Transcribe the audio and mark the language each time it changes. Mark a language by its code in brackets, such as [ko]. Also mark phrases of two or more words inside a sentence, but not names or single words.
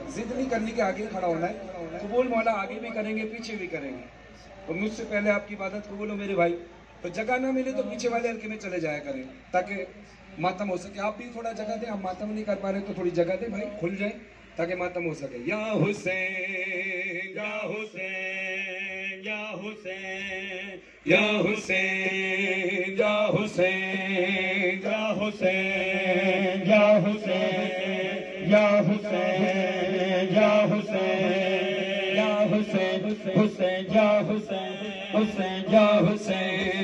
[ur] ضد نہیں کرنی کہ آگے کھڑا ہونا ہے. قبول مولا آگے بھی کریں گے پیچھے بھی کریں گے. اور مجھ سے پہلے آپ کی عبادت قبول ہو میرے بھائی. تو جگہ نہ ملے تو پیچھے والے حلقے میں چلے جایا کریں تاکہ ماتم ہو سکے. آپ بھی تھوڑا جگہ دیں. آپ ماتم نہیں کر پا رہے تو تھوڑی جگہ دیں بھائی, کھل جائیں تاکہ ماتم ہو سکے. یا حسین یا حسین یا حسین یا حسین یا حسین یا حسین یا حسین یا حسین یا حسین یا حسین حسین یا حسین حسین یا حسین